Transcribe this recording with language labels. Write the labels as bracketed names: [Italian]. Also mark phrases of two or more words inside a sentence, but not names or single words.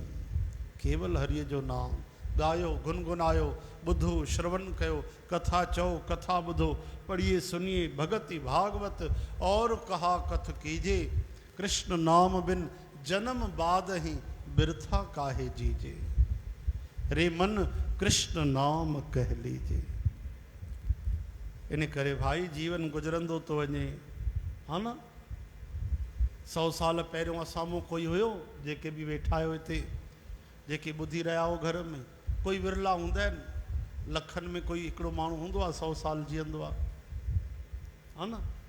[Sindhi] केवल हरिय जो नाम गायो गुनगुनायो बुधो श्रवण कयो कथा चो कथा बुधो [Braj] पढ़िए सुनिए भगति भागवत और कहा कथ कीजे कृष्ण नाम बिन जन्म बाद ही बिरथा काहे जीजे। रे मन कृष्ण नाम कह लीजे। [Sindhi] इन करे भाई जीवन गुजरंदो तो वञे हा न। 100 साल पहिरियों असाम्हूं कोई हुयो जेके बि वेठा आहियो हिते जेके ॿुधी रहिया हो घर में कोई विरला हूंदा आहिनि लखनि में कोई हिकिड़ो माण्हू हूंदो आहे 100 साल जीअंदो आहे हा न।